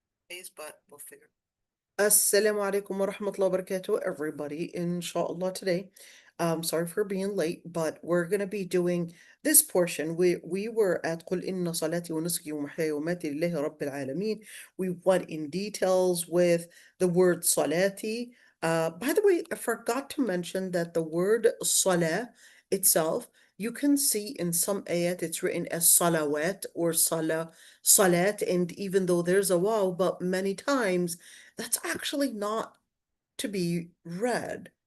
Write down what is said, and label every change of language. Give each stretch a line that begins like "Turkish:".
English: Days, but we'll figure. Assalamu alaikum wa rahmatullahi wa barakatuh, everybody. Inshallah today. Sorry for being late, but we're gonna be doing this portion. We were at
Arabic: قُلْ إِنَّ صَلَاتِي وَنُسُكِي وَمَحْيَايَ وَمَمَاتِي لِلَّهِ رَبِّ الْعَالَمِينَ.
English: We went in details with the word salati. By the way, I forgot to mention that the word salah itself, you can see in some ayat it's written as salawat or salat, and even though there's a waw, but many times that's actually not to be read.